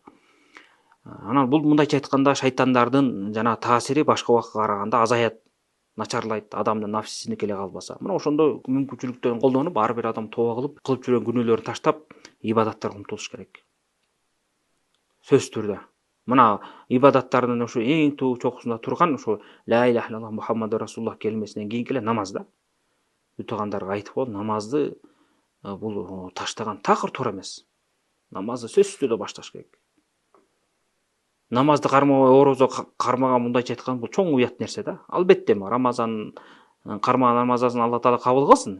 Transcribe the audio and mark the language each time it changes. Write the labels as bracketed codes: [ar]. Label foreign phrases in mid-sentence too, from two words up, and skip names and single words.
[ky] Анан бул мындайча айтканда шайтандардын жана таасири башка убакытка караганда азаят, начарлайт, адамдын нафсисине келе калбаса. Мына ошондой мүмкүнчүлүктөрүн колдонуп, ар бир адам тобо кылып жүргөн күнөөлөрүн таштап, ибадаттарга умтулуш керек. Сөзсүз түрдө. Мына ибадаттардын ошо эң чокусунда турган ошо [ar] لا إله إلا الله محمد رسول الله [ky] келмесинен кийинки эле намаз да. Утугандарга айтып коет, намазды бул таштаган такыр туура эмес. Намазды сөзсүз түрдө башташ керек. Намазды кармабай орозо кармаган мындайча айтканда бул чоң уят нерсе да. Албетте Рамазан кармаган намазын Алла таала кабыл кылсын.